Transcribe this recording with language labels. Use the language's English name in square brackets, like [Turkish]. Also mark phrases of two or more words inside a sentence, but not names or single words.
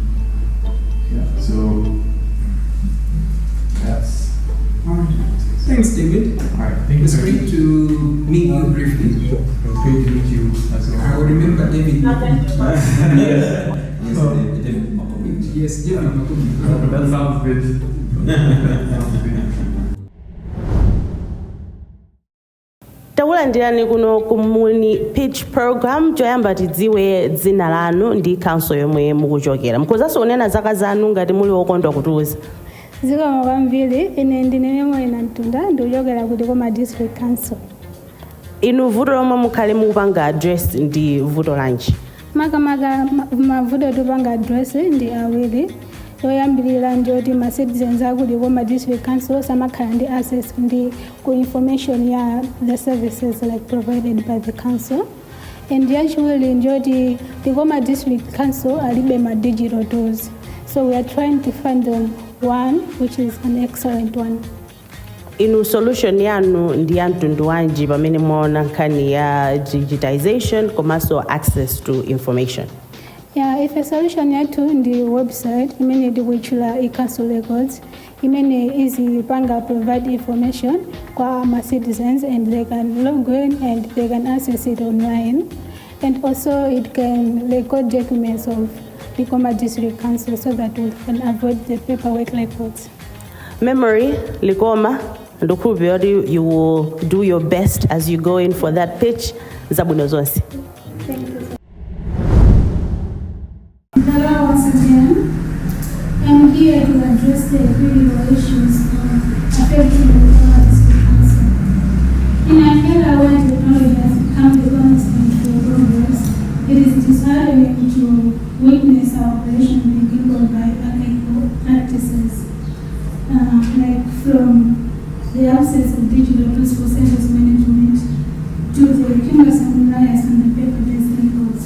[English] Yeah, so that's. Thanks, David. All right, thank you. It's great to meet you briefly. It's great to meet you as well. I will remember David. Yes, Yes, David Makubi. That sounds good. [Nyanja] takulandirani kuno ku Muuni [English] pitch program [Nyanja] choyamba tidziwe dzina lanu ndi council yomwe mukuchokera mukuzanso kunena zaka zanu ngati muli wokondwa kutiuza. Zikomo kwambiri, ine ndine Memo Mtunda ndikuchokera ku Likoma District Council. Inu vuto lomwe mukhale mukupanga address ndi vuto lanji? Mavuto tupanga address ndi awiri. Yoyambirira njoti ma citizens aku Likoma District Council samakhala ndi access ndi ku information ya [English] the services like provided by the council. [Nyanja] And yachiwiri njoti Likoma District Council alibe ma [English] digital tools. So we are trying to find them one which is an excellent one. [Nyanja] Inu solution yanu ndi ya mtundu wanji pamene muona nkhani ya digitization komanso [English] access to information? Yeah, if a solution [Nyanja] yatu ndi [English] website [Nyanja] imene ndikuichula [English] i-council records [Nyanja] imene easy panga [English] provide information [Nyanja] kwa ma [English] citizens and they can log in and they can access it online, and also it can record documents of Likoma District Council so that we can avoid the paperwork records. Memory, Likoma, and you will do your best as you go in for that pitch. [Nyanja] Zabwino zonse. [English] Thank you. Hello once again. I'm here to address the critical issues affecting the Likoma District Council. In an era where technology has become the constant for progress, it is disheartening to witness our operation being equaled by unequal practices, like from the absence of digital tools for census management to the cumbersome reliance on the paper-based records.